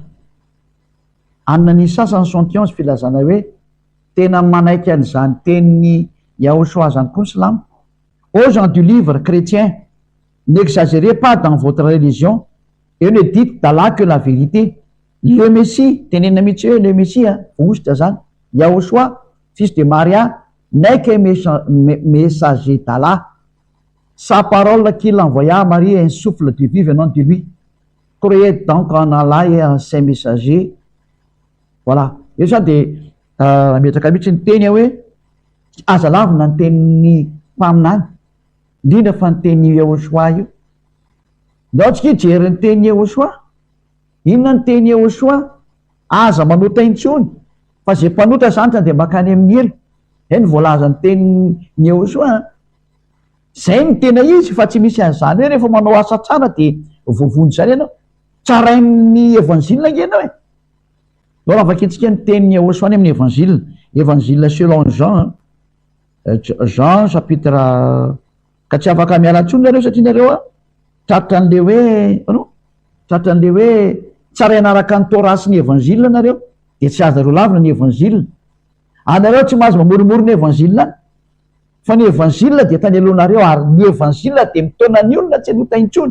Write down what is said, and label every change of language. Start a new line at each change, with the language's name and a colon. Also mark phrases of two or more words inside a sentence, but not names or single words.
Malagasy: Anna Nisa 171 filazana hoe tena manaiky an'izany tenin'ny Yahoshua zany koa ny silamo.
French: Aux gens du livre chrétien, n'exagérez pas dans votre religion et ne dites d'Allah que la vérité. Le Messie,
Malagasy: tenena mihitsy hoe
French: le Messie
Malagasy: vohositra zany,
French: Yahoshua fils de Maria n'est qu'un messager d'Allah. Sa parole qu'il envoya à Marie est un souffle de vie venant de lui. Croyez donc en Allah et en ses messagers. Voilà.
Malagasy: Io zany de ametraka mihitsy ny teny hoe aza lavina ny tenin'ny mpaminany, indrindra fa ny tenin'ny Yahoshua io. Ndao tsika hijery ny tenin'ny Yahoshua. Inona ny tenin'ny Yahoshua? Aza manota intsony, fa zay mpanota zany de makany amin'ny hely. Zay ny voalaza ny tenin'ny Yahoshua. Zay ny tena izy fa tsy misy an'izany hoe rehefa manao asa tsara de voavonjy zany ianao. Tsarain'ny evanzile ngenao e. Nao raha vakintsika ny tenin'ny Yahoshua amin'ny evanzile. Evanzile selon Jean. Jean chapitre ka tsy afaka miala antsony nareo satria nareo tratran'le hoe tsara ianaraka ny tora sy ny evanjila nareo de tsy aza reo lavina ny evanjila. Anareo tsy mahazo mamoromoro ny evanjila fa ny evanjila de tany alohanareo, ary ny evanjila de mitona ny olona tsy anota intsony.